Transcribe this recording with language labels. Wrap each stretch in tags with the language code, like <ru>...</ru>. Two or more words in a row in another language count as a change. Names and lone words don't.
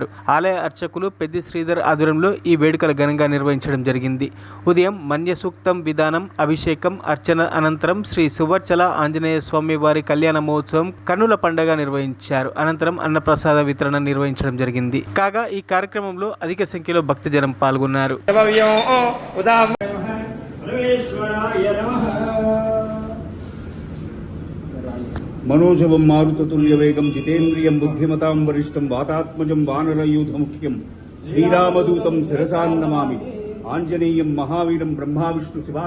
<te>ఆలయ అర్చకులు పెద్ది శ్రీధర్ ఆధ్వర్యంలో ఈ వేడుకలు ఘనంగా నిర్వహించడం జరిగింది. ఉదయం మన్య సూక్తం విధానం, అభిషేకం, అర్చన అనంతరం శ్రీ సువర్చల ఆంజనేయ స్వామి వారి కళ్యాణ మహోత్సవం కన్నుల పండుగ నిర్వహించారు. అనంతరం అన్నప్రసాద వితరణ నిర్వహించడం జరిగింది. కాగా ఈ కార్యక్రమంలో అధిక సంఖ్యలో భక్తజనం పాల్గొన్నారు.</te> <sa>मनोजवं मारुततुल्यवेगं जितेन्द्रियं बुद्धिमतां वरिष्ठं वातात्मजं वानरयूथमुख्यं श्रीरामदूतं शिरसा नमामि आञ्जनेयं महावीरं ब्रह्मा विष्णु</sa>